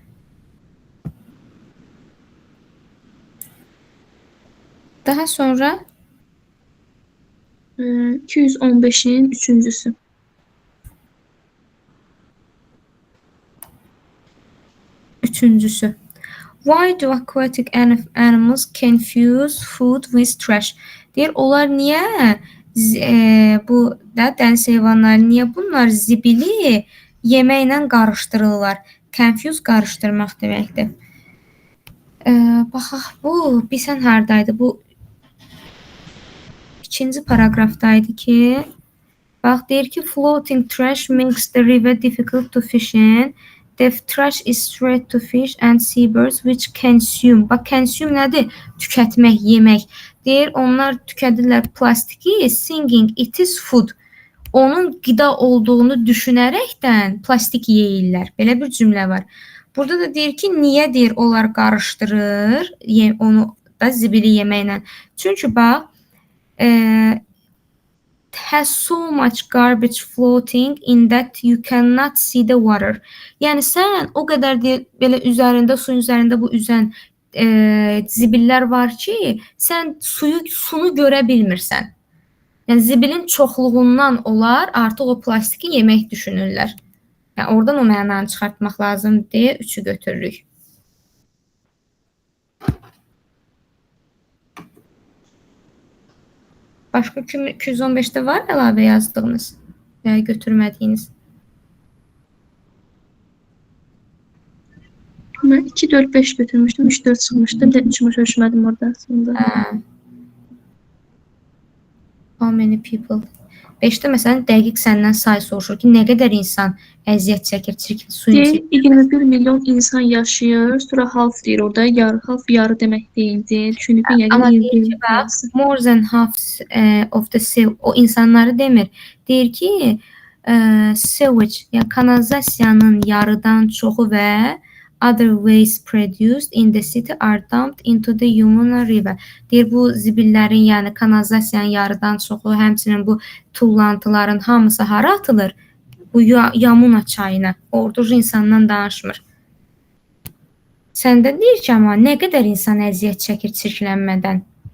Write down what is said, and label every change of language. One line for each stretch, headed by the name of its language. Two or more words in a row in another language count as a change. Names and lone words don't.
Azerbaijani: Daha sonra 215-in üçüncüsü. Üçüncüsü.
English: Why do aquatic animals confuse food with trash?
Azerbaijani: Deyir, onlar niyə bu dəniz heyvanları niyə bunlar zibili yeməklə qarışdırırlar? Confuse qarışdırmaq deməkdir. Baxaq, bu bilsən hardaydı? Bu ikinci paragrafdaydı ki, bax deyir ki,
English: floating trash makes the river difficult to fish in. The trash is threat to fish and seabirds which consume.
Azerbaijani: Bax, consume nədir? Tükətmək, yemək. Deyir, onlar tükədirlər plastiki,
English: thinking it is food.
Azerbaijani: Onun qida olduğunu düşünərəkdən plastik yeyirlər. Belə bir cümlə var. Burada da deyir ki, niyə deyir onlar qarışdırır onu da zibili yeməklə. Çünki bax,
English: has so much garbage floating in that you cannot see the water.
Azerbaijani: Yəni sən o qədər deyir, belə üzərində, suyun üzərində bu üzən zibillər var ki, sən sunu görə bilmirsən. Yəni zibilin çoxluğundan onlar artıq o plastiki yemək düşünürlər. Yəni oradan o mənanı çıxartmaq lazım deyə 3-ü götürürük. Başqa 215-də var əlavə yazdığınız və ya götürmədiyiniz? Mən 2, 4, 5 götürmüşdüm, 3, 4 çıxmışdı. Bir də 3 başa düşmədim orada aslında.
English: How many people?
Azerbaijani: 5-də məsələn dəqiq səndən say soruşur ki, nə qədər insan əziyyət çəkir, suyun Deyir, 21 milyon insan yaşayır, sonra half deyir orada, half yarı demək deyildi. Düşündük ki, Amma yəni deyir ki, bax,
English: more than half of the sea,
Azerbaijani: o insanları demir. Deyir ki, sewage, yəni kanalizasiyanın yarıdan çoxu və
English: other waste produced in the city are dumped into the Yamuna River.
Azerbaijani: Deyir, bu zibillərin, yəni kanalizasiyanın yarıdan çoxu, həmçinin bu tullantıların hamısı hara atılır? Bu Yamuna çayına. Orada insandan danışmır. Səndə deyir ki, amma nə qədər insan əziyyət çəkir çirklənmədən?